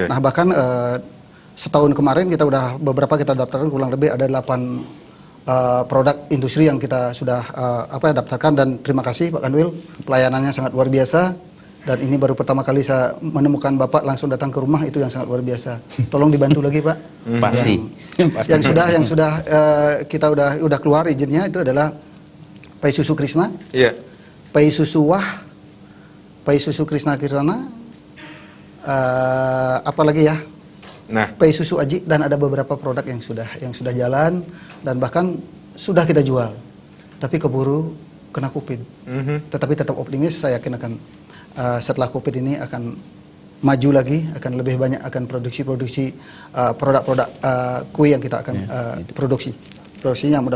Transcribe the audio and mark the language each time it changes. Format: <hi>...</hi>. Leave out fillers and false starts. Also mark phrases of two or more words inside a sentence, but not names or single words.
<id>Nah bahkan setahun kemarin kita udah beberapa kita daftarkan kurang lebih ada 8 produk industri yang kita sudah daftarkan, dan terima kasih Pak Kanwil, pelayanannya sangat luar biasa. Dan ini baru pertama kali saya menemukan Bapak langsung datang ke rumah, itu yang sangat luar biasa. Tolong dibantu lagi Pak. Pasti. Yang sudah kita udah keluar izinnya itu adalah Pai Susu Krisna, Pai Susu Wah, Pai Susu Krisna Kirana, apalagi ya? Nah, Pai Susu Aji, dan ada beberapa produk yang sudah jalan dan bahkan sudah kita jual. Tapi keburu kena Covid. Tetapi tetap optimis, saya yakin akan setelah Covid ini akan maju lagi, akan lebih banyak, akan produksi produk-produk kue yang kita akan produksinya mudah-mudahan.</id>